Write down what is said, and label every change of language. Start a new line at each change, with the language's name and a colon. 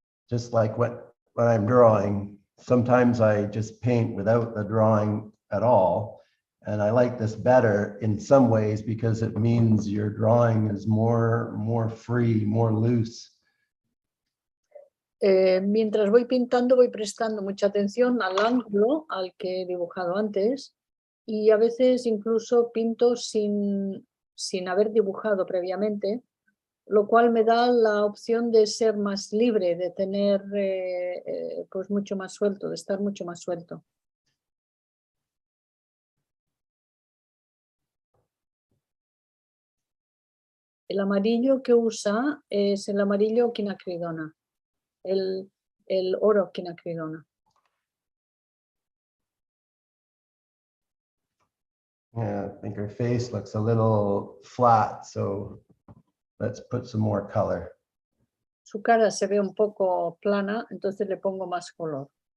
English: Just like when I'm drawing, sometimes I just paint without the drawing at all. And I like this better in some ways because it means your drawing is more free, more loose.
Spanish: Mientras voy pintando, voy prestando mucha atención al ángulo al que he dibujado antes y a veces incluso pinto sin haber dibujado previamente, lo cual me da la opción de ser más libre, de tener pues mucho más suelto, de estar mucho más suelto. El amarillo que usa es el amarillo quinacridona, el oro quinacridona.
English: Yeah, I think her face looks a little flat, so let's put some more color.
Spanish: Su cara se ve un poco plana, entonces le pongo más color.